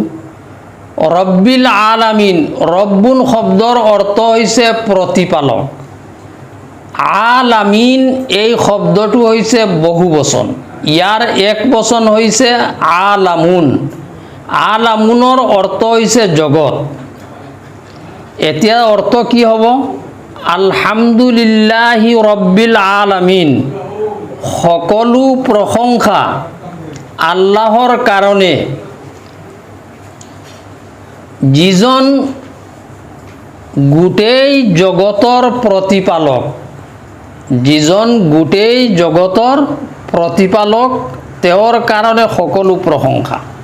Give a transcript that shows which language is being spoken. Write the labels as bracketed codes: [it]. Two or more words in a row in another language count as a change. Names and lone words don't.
[ar] رب العالمين, [as] ৰব্বুন শব্দৰ অৰ্থ হৈছে প্ৰতিপালক। আলামিন এই শব্দটো হৈছে বহুবচন, ইয়াৰ এক বচন হৈছে আলামুন। আলামুনৰ অৰ্থ হৈছে জগত। এতিয়া অৰ্থ কি হ'ব? [ar] الحمد لله رب العالمين, [as] সকলো প্ৰশংসা আল্লাহৰ কাৰণে, যিজন গোটেই জগতৰ প্ৰতিপালক, যিজন গোটেই জগতৰ প্ৰতিপালক, তেওঁৰ কাৰণে সকলো প্ৰশংসা।